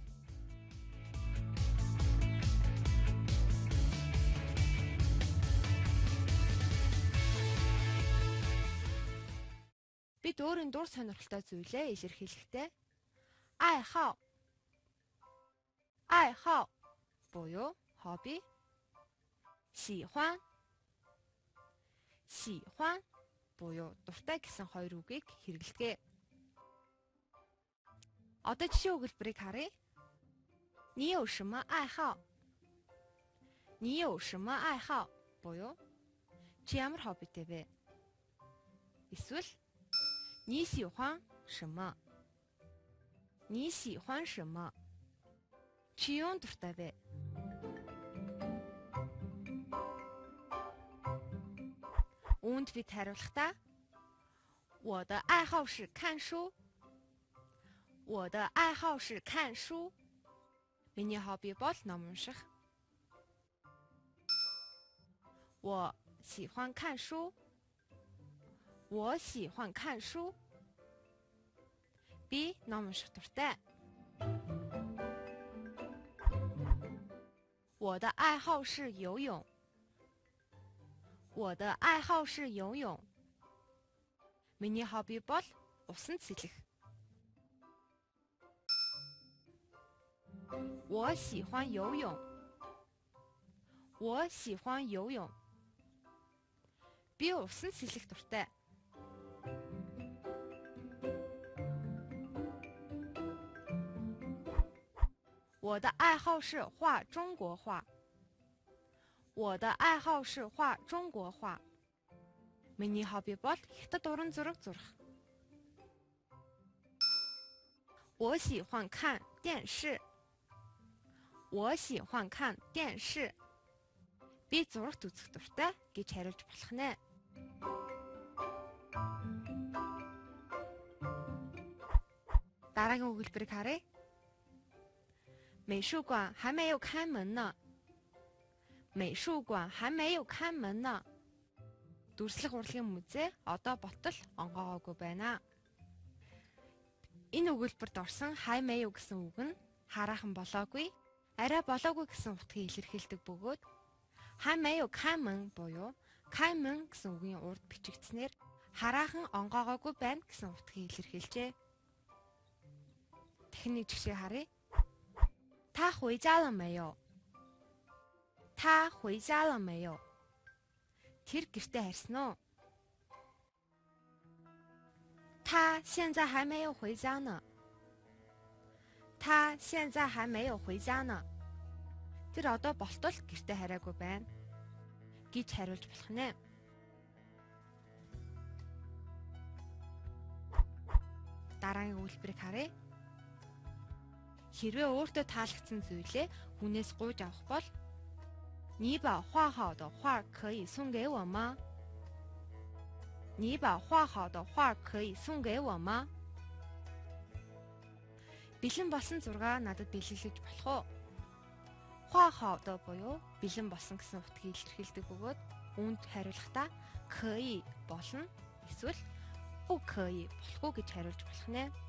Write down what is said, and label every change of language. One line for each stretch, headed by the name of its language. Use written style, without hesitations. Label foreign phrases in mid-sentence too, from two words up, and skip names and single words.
Mongolian: Бид өөрийн дур сонирхолтой зүйлээ илэрхийлэхдээ 爱好 буюу хобби, 喜欢 буюу дуртай гэсэн хоёр үгийг хэрэглэдэг. Одоо жишээ өгүүлбэрийг харъя.
Chinese: 你有什么爱好? 你有什么爱好
Mongolian: буюу чи ямар хоббитэй вэ?
Chinese: Эсвэл 你喜欢什么? 你喜欢什么?
Mongolian: Чи юунд дуртай вэ? Үүнд бид хариулахдаа
Chinese: 我的爱好是看书. 我的爱好是看书.
Mongolian: Миний хобби бол ном унших.
Chinese: 我喜欢看书. 我喜欢看书.
Mongolian: Би ном унших дуртай.
Chinese: 我的爱好是游泳. 我的爱好是游泳.
Mongolian: Миний хобби бол усанд сэлэх.
Chinese: 我喜欢游泳. 我喜欢游泳.
Mongolian: Би усанд сэлэх дуртай.
Chinese: 我的爱好是画中国画. 我的爱好是画中国画.
Mongolian: Миний хобби бол хятад уран зураг зурах.
Chinese: 我喜欢看电视. 我喜欢看电视.
Mongolian: Би зурагт үзэх дуртай гэж хариулж болох нэ. Дараагийн өгүүлбэрийг харъя.
Chinese: 美术馆还没有开门呢. 美术馆还没有开门呢.
Mongolian: Дүрслэх урлагийн музей одоо болтол онгоогоогүй байна. Энэ өгүүлбэрт орсон
Chinese: 还没有
Mongolian: гэсэн үг нь хараахан болоогүй, арай болоогүй гэсэн утгыг илэрхийлдэг бөгөөд
Chinese: 还没有开门
Mongolian: буюу 开门 гэсэн үгийн урд бичигдснээр хараахан онгоогоогүй байна гэсэн утгыг илэрхийлжээ. Дахин нэг жишээ харъя.
Chinese: 他回家了没有? 他回家了没有?
Mongolian: Тэр гэртээ харсан уу?
Chinese: 他现在还没有回家呢. 他现在还没有回家呢.
Mongolian: Тэр одоо болтол гэртээ хараагүй байна гэж хариулж болох нэ. Дараагийн үйлдвэрийг харъя. Хэрвээ өөртөө таалагдсан зүйлээ хүнээс гуйж авах бол
Chinese: 你把画好的画可以送给我吗? 你把画好的画可以送给我吗?
Mongolian: Бэлэн болсон зураг надад бэлгэлж болох уу?
Chinese: 画好的
Mongolian: буюу бэлэн болсон гэсэн утгыг илэрхийлдэг бөгөөд үүнд хариулахдаа 可以 болно эсвэл 不可以 болохгүй гэж хариулж болох нэ.